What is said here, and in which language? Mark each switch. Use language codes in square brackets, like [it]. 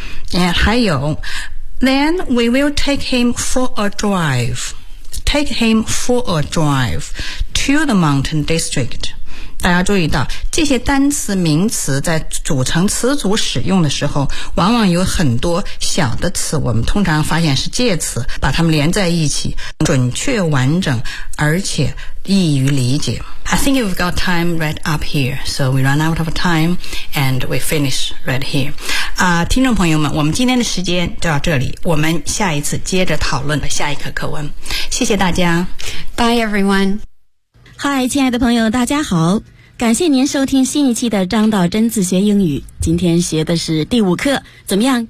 [en] And [zh] 还有 [en] then we will take him for a drive take him for a drive to the mountain district。 [zh] 大家注意到这些单词名词在组成词组使用的时候，往往有很多小的词，我们通常发现是介词，把它们连在一起，准确完整而且易于理解。 [en] I think we've got time right up here, so we run out of time and we finish right here. [zh] 听众朋友们，我们今天的时间就到这里，我们下一次接着讨论下一课课文。谢谢大家。 [en] Bye everyone. [zh] 嗨，亲爱的朋友，大家好！感谢您收听新一期的张道真自学英语。今天学的是第五课，怎么样？